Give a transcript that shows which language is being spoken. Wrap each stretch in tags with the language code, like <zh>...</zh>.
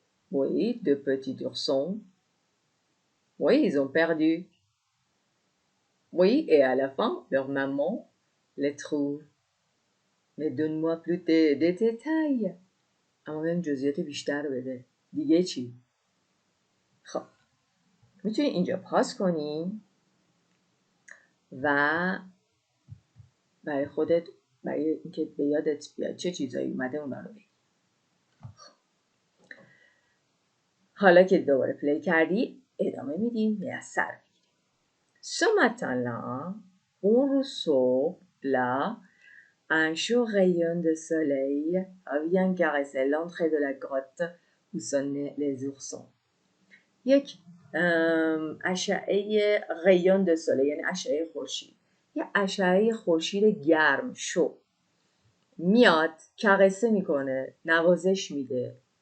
<fr>Oui, deux petits oursons. Oui, ils ont perdu. Oui, et à la fin, leur maman les trouve. Mais donne-moi plus des détails.</fr> <fa>اما بهم جزئیات بیشتر بده. دیگه چی؟ خب میتونی اینجا پاس کنی و برای خودت، برای اینکه به یادت بیاد چه چیزایی اومده اونا رو بگی. حالا که دوباره پلی کردی ادامه میدیم یا سر بگیریم.</fa> <fr>Ce matin-là, on reçoit là un chaud rayon de soleil vient caresser l'entrée de la grotte où sont nés les oursons.</fr> <fa>یک اشعه ریون د سوله، یعنی اشعه خورشید، یه اشعه خورشید گرم شو میاد کرسه میکنه، نوازش میده.</fa>